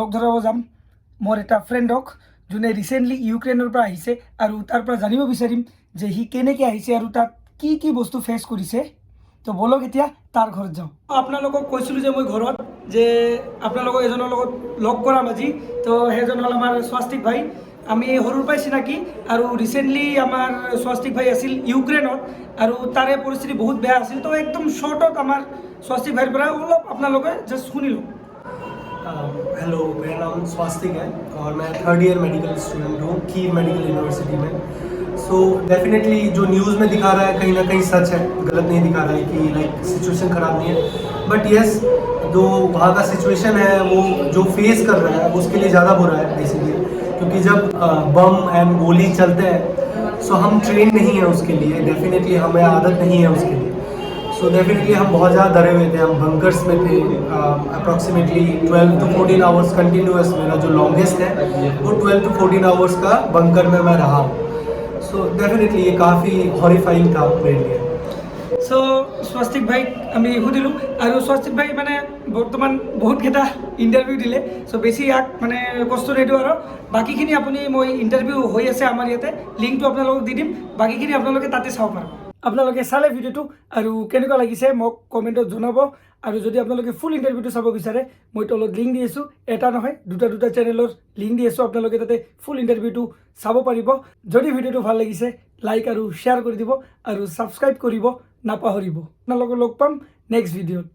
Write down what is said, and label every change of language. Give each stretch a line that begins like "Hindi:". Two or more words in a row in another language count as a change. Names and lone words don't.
Assamese: ধৰাব যাম মোৰ এটা ফ্ৰেণ্ডক যোনে ৰিচেণ্টলি ইউক্ৰেইনৰ পৰা আহিছে আৰু তাৰ পৰা জানিব বিচাৰিম যে সি কেনেকৈ আহিছে আৰু তাত কি কি বস্তু ফেচ কৰিছে তো বলক এতিয়া তাৰ ঘৰত যাওঁ আপোনালোকক কৈছিলোঁ যে মই ঘৰত যে আপোনালোকক এজনৰ লগত লগ কৰাম আজি তো সেইজন হ'ল আমাৰ স্বাস্তিক ভাই আমি সৰুৰ পৰাই চিনাকি আৰু ৰিচেণ্টলি আমাৰ স্বাস্তিক ভাই আছিল ইউক্ৰেইনত আৰু তাৰে পৰিস্থিতি বহুত বেয়া আছিল তো একদম শ্বৰ্টত আমাৰ স্বাস্তিক ভাইৰ পৰা অলপ আপোনালোকে জাষ্ট শুনি লওক
Hindi: हेलो मेरा नाम स्वास्तिक है और मैं
English: 3rd year medical student
Hindi: हूँ कीव मेडिकल यूनिवर्सिटी में
English: so definitely
Hindi: जो न्यूज़ में दिखा रहा है कहीं ना कहीं सच है गलत नहीं दिखा रहा है कि
English: like situation
Hindi: ख़राब नहीं है
English: but yes
Hindi: जो वहाँ का सिचुएशन है वो जो फेस कर रहा है उसके लिए ज़्यादा बुरा है बेसिकली क्योंकि जब बम एंड गोली चलते हैं सो हम ट्रेन नहीं है उसके लिए डेफिनेटली हमें आदत नहीं है उसके लिए
English: so definitely
Hindi: हम बहुत ज़्यादा डरे हुए थे हम बंकर्स में थे
English: approximately 12 to 14 hours continuous
Hindi: मेरा जो लॉन्गेस्ट है वो
English: 12 to 14 hours
Hindi: का बंकर में मैं रहा हूँ
English: so definitely
Hindi: ये काफ़ी हॉरिफाइंग था मेरे लिए
Assamese: চ' স্বাস্তিক ভাইক আমি সুধিলোঁ আৰু স্বাস্তিক ভাই মানে বৰ্তমান বহুতকেইটা ইণ্টাৰভিউ দিলে চ' বেছি ইয়াক মানে কষ্ট নিদিওঁ আৰু বাকীখিনি আপুনি মই ইণ্টাৰভিউ হৈ আছে আমাৰ ইয়াতে লিংকটো আপোনালোকক দি দিম বাকীখিনি আপোনালোকে তাতে চাব পাৰিব আপোনালোকে চালে ভিডিঅ'টো আৰু কেনেকুৱা লাগিছে মোক কমেণ্টত জনাব আৰু যদি আপোনালোকে
English: full interviewটো
Assamese: চাব বিচাৰে মই তলত লিংক দি আছোঁ এটা নহয় দুটা চেনেলৰ লিংক দি আছোঁ আপোনালোকে তাতে
English: full interviewটো
Assamese: চাব পাৰিব যদি ভিডিঅ'টো ভাল লাগিছে লাইক আৰু শ্বেয়াৰ কৰি দিব আৰু ছাবস্ক্ৰাইব কৰিব নাপাহৰিব আপোনালোকক লগ পাম
English: next videoত